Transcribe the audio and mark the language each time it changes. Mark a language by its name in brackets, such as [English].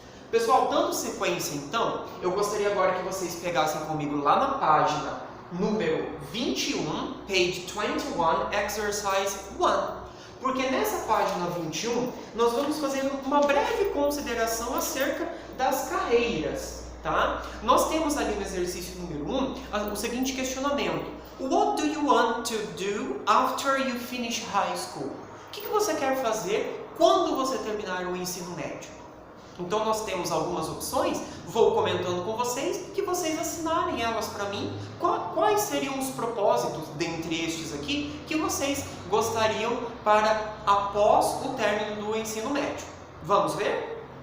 [Portuguese] Pessoal, dando sequência então, eu gostaria agora que vocês pegassem comigo lá na página número 21, [English] page 21, exercise 1. [Portuguese] Porque nessa página 21, nós vamos fazer uma breve consideração acerca das carreiras, tá? Nós temos ali no exercício número 1 o seguinte questionamento. [English] What do you want to do after you finish high school? [Portuguese] O que você quer fazer quando você terminar o ensino médio? Então nós temos algumas opções, vou comentando com vocês, que vocês assinarem elas para mim, quais seriam os propósitos dentre estes aqui que vocês gostariam para após o término do ensino médio. Vamos ver?